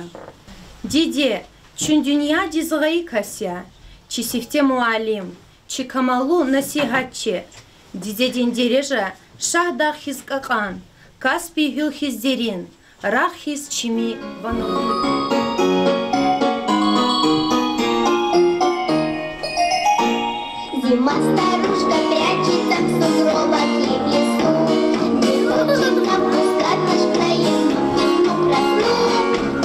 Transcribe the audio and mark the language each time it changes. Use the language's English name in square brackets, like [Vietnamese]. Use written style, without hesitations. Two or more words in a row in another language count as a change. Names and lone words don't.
[Lezghian] Диде, чун дюня дизгай кася, чи сифте муалим, чи камалу насихатче. Диде дендережа шахдах хизкакан, каспи гюл хиздерин, рах хиз чими вану. [Russian] Зима старушка прячется в сугробах и в лесу, не хочет нам пускать наш краен весну красну.